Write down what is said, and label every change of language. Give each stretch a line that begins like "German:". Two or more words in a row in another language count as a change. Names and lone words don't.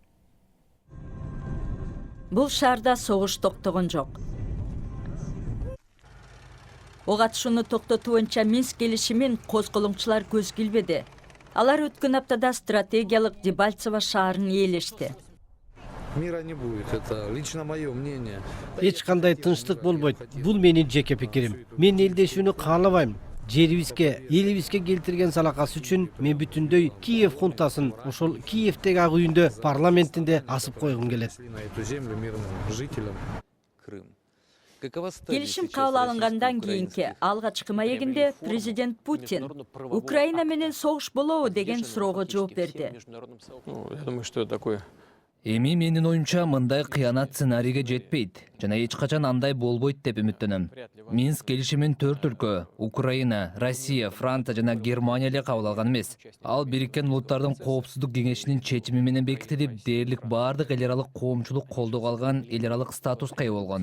Kyrgyz: Бул шаарда согуш токтогон жок. Ого атышууну токтотуу боюнча Минск келишимин козголоңчулар көз килбеди. Алар өткөн аптада стратегиялык Дебальцево шаарын ээлешти.
Russian: Мира не будет, это лично мое мнение.
Kyrgyz: Эч кандай тынчтык болбойт. Бул менин жеке пикирим. Мен элдешүүнү каалабайм. Жерибизге, элибизге келтирген залакасы үчүн мен бүтүндөй Киев хунтасын ошол Киевтеги ак үйүндө парламентинде асып койгум келет.
Russian: На эту землю мирным жителям.
Kyrgyz: Келишим кабыл алынгандан кийинки алгачкы маегинде президент Путин Украина менен согуш болобу деген суроого жооп берди.
Russian: Я думаю, что это такое.
Kyrgyz: Эми менин оюмча мындай кыянат сценарийге жетпейт жана эч качан андай болбойт деп үмүттөнөм. Минск келишимин 4 өлкө Украина, Россия, Франция жана Германия эле кабыл алган эмес. Ал Бириккен Улуттардын Коопсуздук кеңешинин чечими менен бекитилип, дээрлик баардык эл аралык коомчулук колдоого алган эл аралык статуска ээ болгон.